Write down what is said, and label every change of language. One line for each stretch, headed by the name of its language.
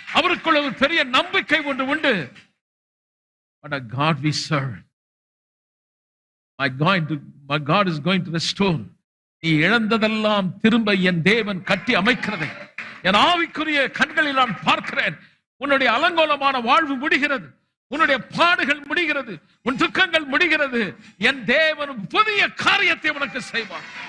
Tamil: அவருக்குள்ள ஒரு பெரிய நம்பிக்கை ஒன்று உண்டு.
English: What a God we serve. My God is going to restore.
Tamil: நீ இழந்ததெல்லாம் திரும்ப என் தேவன் கட்டி அமைக்கிறதை என் ஆவிக்குரிய கண்களில் நான் பார்க்கிறேன். உன்னுடைய அலங்கோலமான வாழ்வு முடிகிறது, உன்னுடைய பாடுகள் முடிகிறது, உன் துக்கங்கள் முடிகிறது. என் தேவன் புதிய காரியத்தை உனக்கு செய்வார்.